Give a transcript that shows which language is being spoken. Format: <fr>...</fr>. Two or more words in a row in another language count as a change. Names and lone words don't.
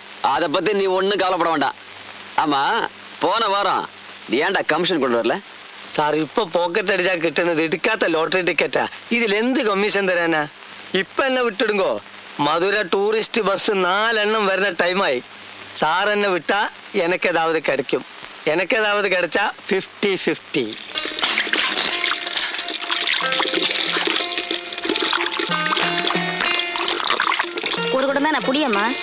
<ta>அத பத்தி நீ ஒண்ணும் கவலைப்பட வேண்டாம். ஆமா, போன வாரம் நீ ஏன்டா கமிஷன் கொண்டு வரல?</ta> <ml>സാർ, ഇപ്പൊ പോക്കറ്റ് അടിച്ചാ കിട്ടുന്നത് എടുക്കാത്ത ലോട്ടറി ടിക്കറ്റാ. ഇതിൽ എന്ത് കമ്മീഷൻ തരാനാ?</ml> <ta>இப்போ என்னை விட்டிடுங்கோ.</ta> <ml>മധുര ടൂറിസ്റ്റ് ബസ് 4 എണ്ണം വരുന്ന ടൈമായി.</ml> <ta>சார் என்னை விட்டா எனக்கேதாவது கிடைக்கும். எனக்கேதாவது கிடைச்சா 50-50. ஒரு குடம் தான் நான் புடியம்மா.</ta>